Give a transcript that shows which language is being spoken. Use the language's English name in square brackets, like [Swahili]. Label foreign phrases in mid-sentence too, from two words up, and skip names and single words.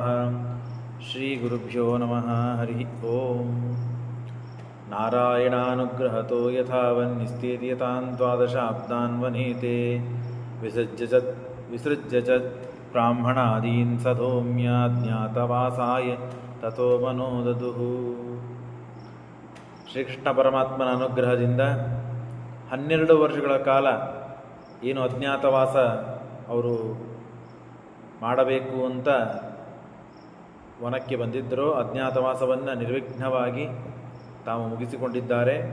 [Sanskrit] श्रीगुरुभ्यो नमः। हरिः ओम्। नारायणानुग्रहतो यथावन्निस्तीर्यतान् द्वादशाब्दान् वनेते विसृज्य च ब्राह्मणादीन् सधौम्याज्ञातवासाय ततो ಮನೋ ದದುಃ. [Kannada] ಶ್ರೀಕೃಷ್ಣ ಪರಮಾತ್ಮನ ಅನುಗ್ರಹದಿಂದ 12 ವರ್ಷಗಳ ಕಾಲ ಏನು ಅಜ್ಞಾತವಾಸ ಅವರು ಮಾಡಬೇಕು ಅಂತ ವನಕ್ಕೆ ಬಂದಿದ್ದರೋ ಅಜ್ಞಾತವಾಸವನ್ನು ನಿರ್ವಿಘ್ನವಾಗಿ ತಾವು ಮುಗಿಸಿಕೊಂಡಿದ್ದಾರೆ.